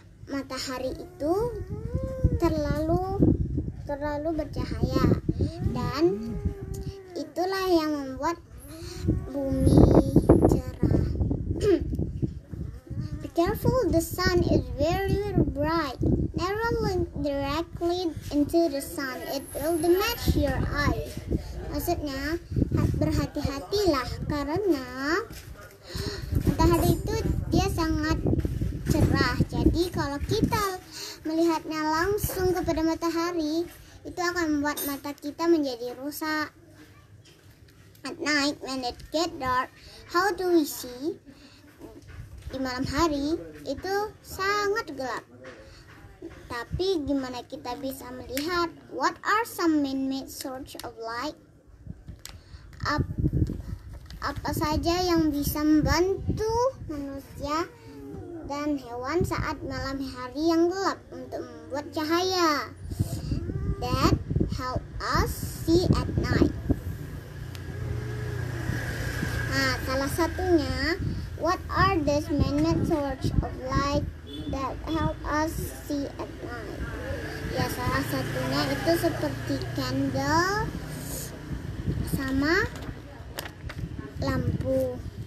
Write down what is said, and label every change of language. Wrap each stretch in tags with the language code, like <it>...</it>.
<id>Matahari itu terlalu bercahaya, dan itulah yang membuat bumi cerah.</id> <en>careful, the sun is very bright. Never look directly into the sun, it will damage your eyes.</en> <id>Maksudnya, berhati-hatilah karena matahari itu dia sangat cerah. Jadi kalau kita melihatnya langsung kepada matahari, itu akan membuat mata kita menjadi rusak.</id> <en>At night, when it get dark, how do we see?</en> <id>Di malam hari itu sangat gelap. Tapi gimana kita bisa melihat?</id> <en>What are some man-made source of light?</en> <id>Apa saja yang bisa membantu manusia dan hewan saat malam hari yang gelap untuk membuat cahaya</id> <en>that help us see at night?</en> <id>Nah, salah satunya,</id> <en>what are these man-made source of light that help us see at night?</en> <id>Ya, salah satunya itu seperti candle sama lampu.</id>